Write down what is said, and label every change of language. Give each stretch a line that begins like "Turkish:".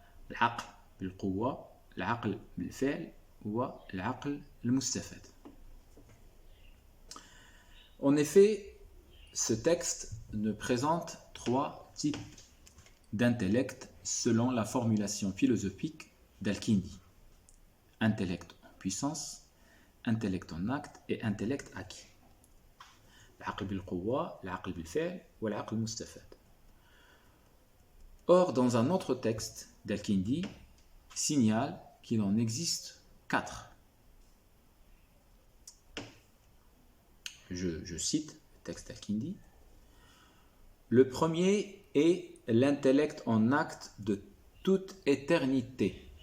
Arabic: العقل بالقوة, العقل بالفعل, والعقل المستفاد.
French: En effet, ce texte ne présente 3 types d'intellect selon la formulation philosophique d'Al-Kindi. Intellect en puissance, intellect en acte et intellect acquis.
Arabic: العقل بالقوة, العقل بالفعل, والعقل المستفاد.
French: Or, dans un autre texte d'Al-Kindi, signale qu'il en existe 4. Je cite le texte d'Al-Kindi. Le premier est l'intellect en acte de toute éternité.